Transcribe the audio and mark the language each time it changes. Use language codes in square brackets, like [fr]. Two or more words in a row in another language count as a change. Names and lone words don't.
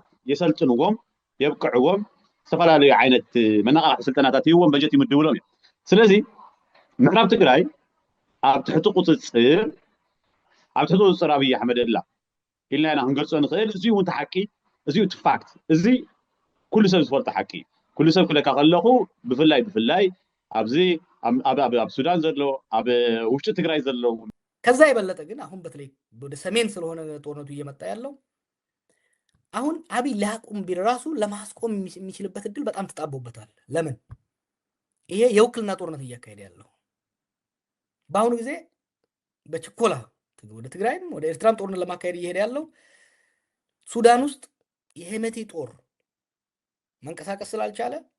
[ti] የሰልጥንዎም የብቅዕዎም ዝተፈላለዩ ዓይነት መነቃቅሒ ስልጠናታት ይህዎም በጀት ይምድብሎም እዮም። ስለዚ ምዕራብ ትግራይ ኣብ ትሕቲ ቁፅፅር ኣብይ ኣሕመድ ኣላ ኢልና ኢና ክንገልፆ ንኽእል። እዚኡ እውን ተሓቂ እዚኡ እቲ ፋክት እዚ ኩሉ ሰብ ዝፈልጦ ሓቂ እዩ። ኩሉ ሰብ ክለካ ከለኹ ብፍላይ ኣብዚ ኣብ ሱዳን ዘሎ ኣብ ውሽጢ ትግራይ ዘለው [am] ከዛ የበለጠ ግን አሁን በተለይ ወደ ሰሜን ስለሆነ ጦርነቱ እየመጣ ያለው አሁን አብይ ላቁም ቢል ራሱ ለማስቆም የሚችልበት እድል በጣም ተጣቦበታል። ለምን? ይሄ የውክልና ጦርነት እያካሄደ ያለው በአሁኑ ጊዜ በችኮላ ወደ ትግራይም ወደ ኤርትራም ጦርነት ለማካሄድ እየሄደ ያለው ሱዳን ውስጥ የሄመቲ ጦር መንቀሳቀስ ስላልቻለ